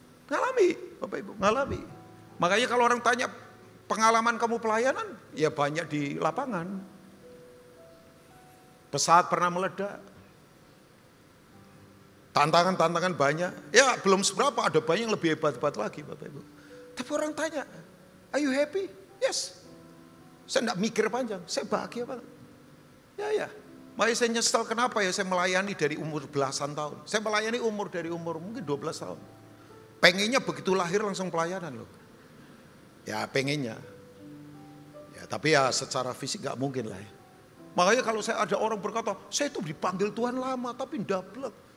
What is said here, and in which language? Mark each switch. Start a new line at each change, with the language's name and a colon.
Indonesian: Ngalami, Bapak Ibu, ngalami. Makanya kalau orang tanya pengalaman kamu pelayanan, ya banyak di lapangan. Pesawat pernah meledak. Tantangan-tantangan banyak. Ya belum seberapa, ada banyak yang lebih hebat-hebat lagi Bapak Ibu. Tapi orang tanya,
English: are you happy?
Indonesian: Yes. Saya enggak mikir panjang, saya bahagia banget. Ya. Makanya saya nyesel kenapa ya saya melayani dari umur belasan tahun. Saya melayani dari umur mungkin 12 tahun. Pengennya begitu lahir langsung pelayanan loh. Ya pengennya. Ya tapi ya secara fisik gak mungkin lah ya. Makanya kalau saya ada orang berkata, saya itu dipanggil Tuhan lama tapi ndablek.